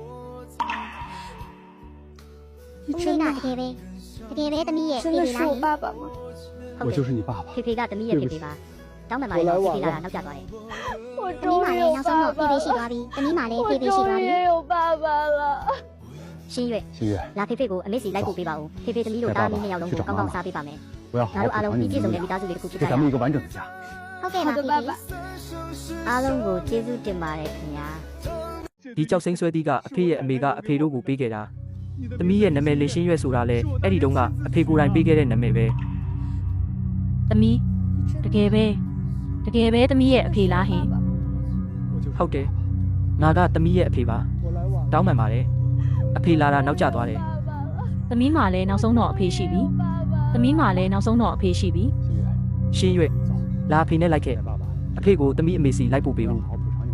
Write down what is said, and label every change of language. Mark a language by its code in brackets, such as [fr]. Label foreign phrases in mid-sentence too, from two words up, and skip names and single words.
[my] ဦးလေးကတကယ်ပဲသမီးရဲ့ဖေ [zh] 真的 [my] ဖေလား [zh] 是我爸爸吗？我就是你爸爸。 [my] ဖေဖေကသမီးရဲ့ဖေဖေပါတောင်းပန်ပါတယ်ဖေဖေလာတာနောက်ကျသွားတယ် [zh] 我 [my] သမီး [zh] 终于有 [my] မှလည်းနောက်ဆုံး [zh] 爸爸 [my] တော့ဖေဖေရှိသွား [zh] 了， [my] ပြီသမီးမှလည်း [zh] 我 [my] ဖေဖေရှိ [zh] 终 [my] သွားပြီ [zh] 于有爸爸了。 [my] ရှင်းရွယ် [zh] 新月， [my] လာဖေဖေကိုအမေစီလိုက်ပို့ပေးပါဦးဖေဖေသမီးတို့တားမီး2ယောက်လုံးကိုကောင်းကောင်းစားပေးပါမယ် [zh] 我要好 [my] ငါ [zh] 好 [my] တို့အားလုံး [zh] 补偿你 [my] ပြည့် [zh] 们 [my] စုံ [zh] 的 [my] တဲ့မိသားစုလေးတစ်ခုဖြစ်ကြ [zh] 给 [my] ရ [zh] 咱 [my] အောင် [zh] 们一个完整的家。 [my] ဟုတ်ကဲ့ [zh] 好 [my] ပါ [zh] 的， [my] ဖေ [zh] 爸 [my] ဖေ [zh] 爸。 [my] အားလုံးကိုကျေးဇူးတင်ပါတယ်ခင်ဗျာ ဒီကြောက်စိမ့်ဆွဲသီးကအဖေရဲ့အမေကအဖေတို့ကိုပေးခဲ့တာသမီးရဲ့နာမည်လေးရှင်းရွက်ဆိုတာလဲအဲ့ဒီတုန်းကအဖေကိုယ်တိုင်ပေးခဲ့တဲ့နာမည်ပဲ သမီးတကယ်ပဲသမီးရဲ့အဖေလားဟင် ဟုတ်တယ်ငါကသမီးရဲ့အဖေပါတောင်းပန်ပါတယ်အဖေလာတာနောက်ကျသွားတယ် သမီးမှလည်းနောက်ဆုံးတော့အဖေရှိပြီသမီးမှလည်းနောက်ဆုံးတော့အဖေရှိပြီ ရှင်းရွက်လာအဖေနဲ့လိုက်ခဲ့အဖေကိုသမီးအမေစီလိုက်ပို့ပေးဦး [zh] 好补偿你们。